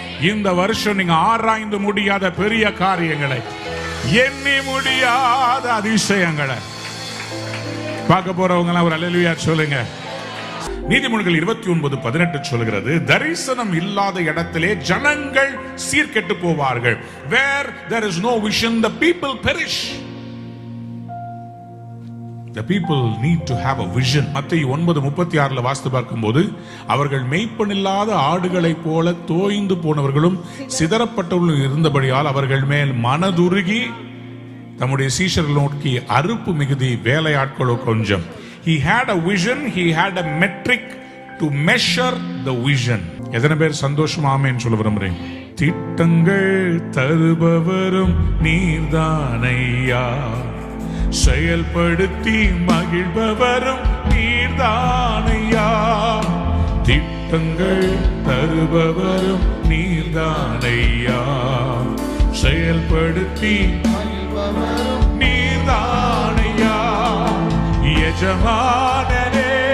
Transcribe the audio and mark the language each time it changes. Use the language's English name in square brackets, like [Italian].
[Tamil] இந்த வருஷம் நீங்க ஆராய்ந்து முடியாத பெரிய காரியங்களை, எண்ணி முடியாத அதிசயங்களை பார்க்க போறவங்க ஒரு அல்லேலூயா சொல்லுங்க. நீதிமொழிகள் 29:18 சொல்கிறது, தரிசனம் இல்லாத இடத்திலே ஜனங்கள் சீர்கெட்டு போவார்கள். [English] Where there is no vision, the people perish. The people need to have a vision. [Tamil] மத்தேயு 9:36 வாசித்து பார்க்கும்போது, அவர்கள் மேய்ப்பன் இல்லாத ஆடுகளைப் போல தோய்ந்து போனவர்களும் சிதறப்பட்டவர்களும் இருந்தபடியால் அவர்கள் மேல் மனதுருகி தம்முடைய சீஷர்கள் நோக்கி அறுப்பு மிகுதி, வேலையாட்களோ கொஞ்சம். [English] He had a vision, he had a metric to measure the vision. [Tamil] எத்தனை பேர் சந்தோஷமா ஆமென் சொல்ல விரும்புறீங்க? திட்டங்கள் தருபவரும் நீர்தானையா, செயல்படுத்தி மகிழ்பவரும் நீர்தானையா. திட்டங்கள் தருபவரும் நீர்தானையா, செயல்படுத்தி மகிழ்பவரும் நீர்தானையா. எஜமானனே